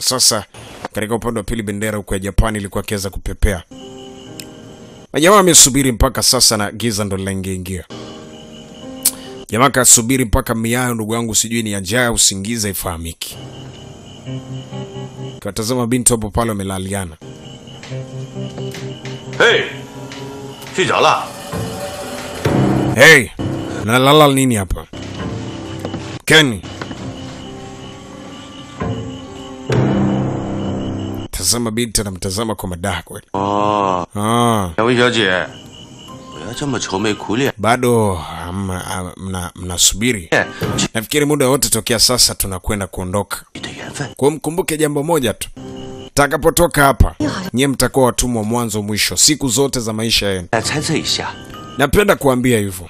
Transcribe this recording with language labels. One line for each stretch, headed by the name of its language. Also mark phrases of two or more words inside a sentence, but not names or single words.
Swahili: Sasa katika upande wa pili bendera huko ya Japani ilikuwa kiweza kupepea. Jamaa amesubiri mpaka sasa na giza ndo linaingia. Jamaa kasubiri mpaka miayo ndugu yangu sijui ni ajaya usingiza ifahamiki. Katazama binti hapo pale wamelaliana.
Chinese: Hey, 睡着了。
Swahili: Hey, nalala nini hapa? Kenny. Tazama binti anamtazama kwa madaha kweli.
Chinese: 两位小姐，不要这么愁眉苦脸。
Swahili: Bado mnasubiri. Nafikiri muda wote tokea sasa tunakwenda kuondoka. Kwa mkumbuke jambo moja tu. Takapotoka hapa, nyie mtakuwa watumwa mwanzo mwisho siku zote za maisha yenu. Napenda kuambia hivyo.